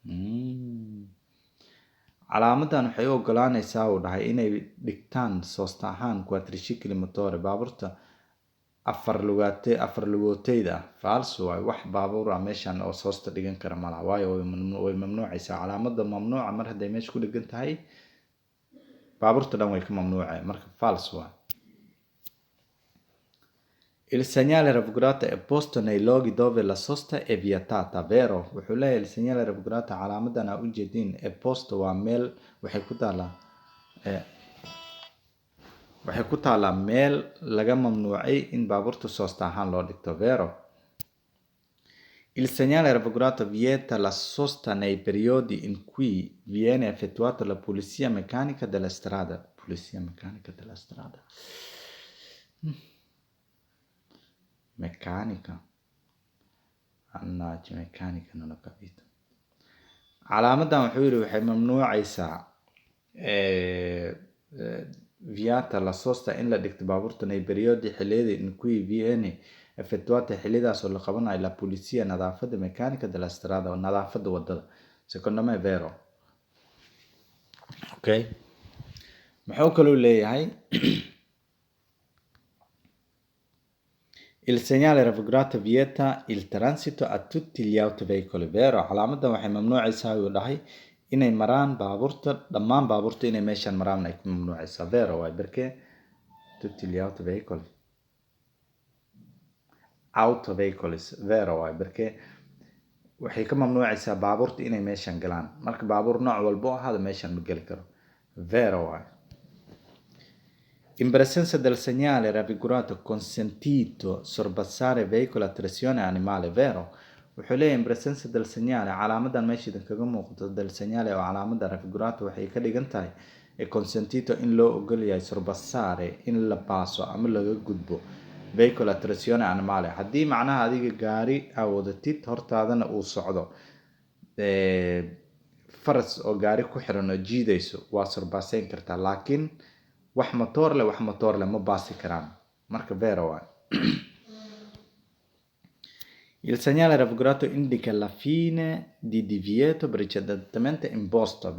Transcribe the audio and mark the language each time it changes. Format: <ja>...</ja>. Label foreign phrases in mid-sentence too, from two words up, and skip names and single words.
<so>Calaamadan waxay u ogolaanaysaa uu dhahay inay dhigtaan soosta ahaan</so> <it>quadricicli motore</it> <so>baabuurta afar lugootayda. Falso waaye. Wax baabuur ah meeshan oo soosta dhigan kara malaha waayo way mamnuucaysaa. Calaamada mamnuuca mar hadday meesha ku dhigan tahay baabuurta dhan way ka mamnuucay. Marka falso waaye.</so> <it>Il segnale raffigurato è posto nei luoghi dove la sosta è vietata. Vero.</it> <so>Wuxuu leeyahay</so> <it>il segnale raffigurato</it> <so>calaamadan aa ujeedin</so> <it>è posto</it> <so>waa meel waxay ku taalaa meel laga mamnuucay in baabuurta soosta ahaan loo dhigto.</so> <it>Vero. Il segnale raffigurato vieta la sosta nei periodi in cui viene effettuata la pulizia meccanica della strada. Pulizia meccanica della strada. Meccanica. Annaggia meccanica non ho capito.</it> <so>Calaamadan wuxuu yiri waxay mamnuucaysaa</so> <it>viata la sosta</it> <so>in la dhigto baabuurta</so> <it>nei periodi</it> <so>xilliyada</so> <it>in cui viene effettuata</it> <so>xillidaas oo la qabanayo</so> <it>la pulizia</it> <so>nadaafadda</so> <it>meccanica della strada,</it> <so>nadaafadda wadada.</so> <it>Secondo me è vero.</it> <so>Ok, muxuu kaloo leeyahay</so> <it>il segnale raffigurato vieta il transito a tutti gli autoveicoli. Vero,</it> <so>calaamadan waxay mamnuucaysaa uu dhahay inay maraan baabuurta, dhammaan baabuurta inay meeshan maraan ay ku mamnuucaysaa.</so> <it>Vero waay, perché tutti gli autoveicoli.</it> <so>Autoveicles, vero waay, perché waxay ka mamnuucaysaa baabuurta inay meeshan galaan. Marka baabuur nooc walba oo ahaada meeshan ma geli karo. Vero waay.</so> <it>In presenza del segnale raffigurato consentito sorpassare veicolo a trazione animale. Vero,</it> <so>wuxuu leeyahay</so> <it>in presenza del segnale,</it> <so>calaamadan meesha idinkaga muuqato</so> <it>del segnale</it> <so>oo calaamada raffigurato waxay ka dhigan tahay</so> <it>e consentito</it> <so>in loo ogol yahay sorpassare in la baaso ama laga gudbo</so> <it>veicolo a trazione animale.</it> <so>Haddii macnaha adiga gaari aa wadatid hortaadana uu socdo faras oo gaari ku xiran oo jiidayso waa sorpassayn kartaa, laakiin wax motor leh ma baasi karaan. Marka vero waay.</so> <it>Il segnale raffigurato indica la fine di divieto precedentemente imposto.</it>